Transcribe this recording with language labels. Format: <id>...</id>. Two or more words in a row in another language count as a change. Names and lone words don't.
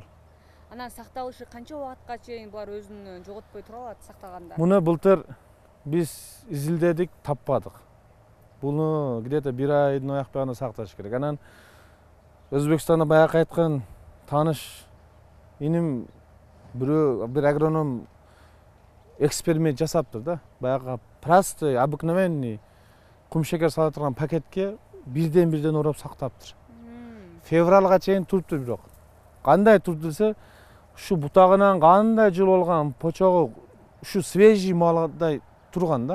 <ky>Анан сакталышы канча убакытка чейин булар өзүн жоготпой тура алат сактаганда? Муну былтыр биз изилдедик, таппадык. Буну где-то 1 айдын аяк багына сакташ керек. Анан Өзбекстанда баягы айткан тааныш Иним бир агроном эксперимент жасаптыр да. Баягы</ky> <ru>простой, обыкновенный</ru> <ky>кум шекер сала турган пакетке бирден орап сактаптыр. Февралга чейин туруптур бирок. Кандай туруп десе, ушу бутагынан кандай жыл болгон почогу ушу свежий малдай турган да.</ky>